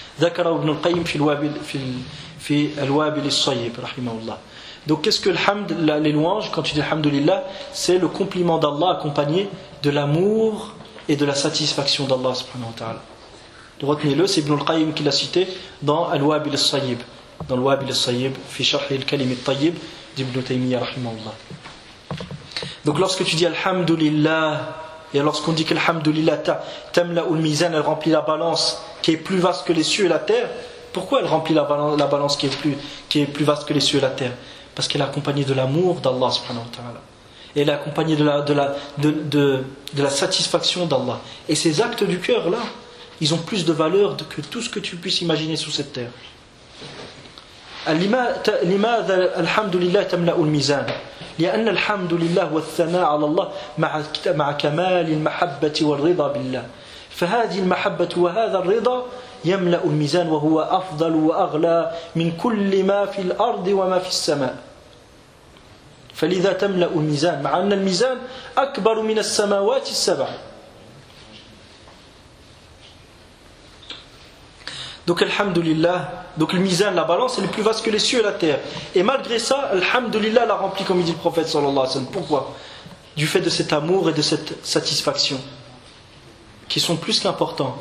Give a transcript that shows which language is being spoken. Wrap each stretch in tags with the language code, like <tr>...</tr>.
<ar>ذكره ابن القيم في الوابل في الوابل الصيب رحمه الله.</ar> <fr>Donc qu'est-ce que الحمد, les louanges, quand tu dis alhamdulillah, c'est le compliment d'Allah accompagné de l'amour et de la satisfaction d'Allah subhanahu wa ta'ala. Retenez-le, c'est ibn al-Qayyim qui l'a cité dans الوابل الصيب, dans الوابل الصيب في شرح الكلم الطيب d'Ibn Taymiyyah رحمه الله. Donc lorsque tu dis alhamdulillah, et lorsqu'on dit qu'</fr> <ar>Alhamdulillah tamla ul mizan,</ar> <fr>elle remplit la balance qui est plus vaste que les cieux et la terre. Pourquoi elle remplit la balance qui est plus vaste que les cieux et la terre? Parce qu'elle est accompagnée de l'amour d'Allah subhanahu wa ta'ala. Et elle est accompagnée de la satisfaction d'Allah. Et ces actes du cœur là, ils ont plus de valeur que tout ce que tu puisses imaginer sous cette terre.</fr> <ar>Limadha Alhamdulillah tamla ul mizan? لأن الحمد لله والثناء على الله مع كمال المحبة والرضا بالله فهذه المحبة وهذا الرضا يملأ الميزان وهو أفضل وأغلى من كل ما في الأرض وما في السماء فلذا تملأ الميزان مع أن الميزان أكبر من السماوات السبع.</ar> <fr>Donc alhamdoulillah, donc le mizan, la balance, elle est plus vaste que les cieux et la terre. Et malgré ça, alhamdoulillah l'a rempli comme dit le prophète sallallahu alayhi wa sallam. Pourquoi? Du fait de cet amour et de cette satisfaction qui sont plus qu'importants.</fr>